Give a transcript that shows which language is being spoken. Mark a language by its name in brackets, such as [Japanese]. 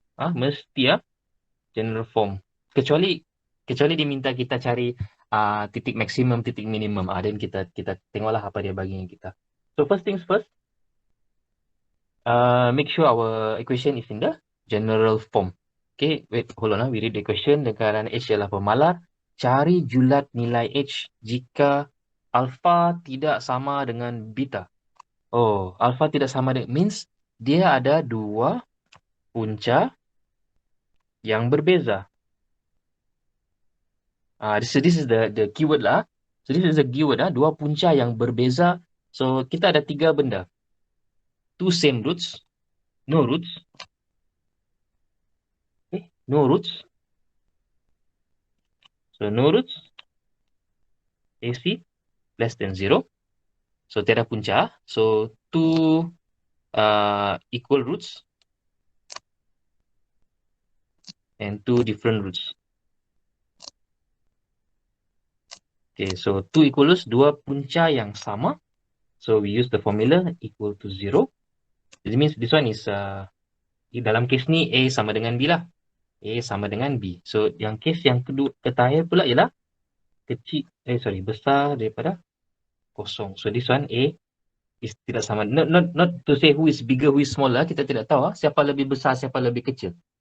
[Malay] Mesti general form. Kecuali diminta kita cari titik maksimum, titik minimum. Dan kita tengoklah apa dia bagi kita. [English] So, first things first. Make sure our equation is in the general form. Okay, wait, hold on. We read the question. [Malay] Lingkaran H ialah pemalar. Cari julat nilai H jika alpha tidak sama dengan beta. Oh, alpha tidak sama dengan, means dia ada dua punca yang berbeza. [English] This is the keyword lah. So, this is the keyword, [Malay] dua punca yang berbeza. [English] So, [Malay] kita ada tiga benda. [English] Two same roots. No roots. Okay, no roots. So, no roots. AC less than 0. So, [Malay] tiada punca. [English] So, two equal roots and two different roots. Okay, so two equal roots, [Malay] dua punca yang sama. [English] So, we use the formula equal to 0. It means this one is [Malay] Dalam kes ni A sama dengan B lah. A sama dengan B. So yang kes yang kedua terakhir pula ialah besar daripada kosong. [English] So this one A is [Malay] tidak sama. [English] Not to say who is bigger, who is smaller. [Malay] Kita tidak tahu siapa lebih besar, siapa lebih kecil.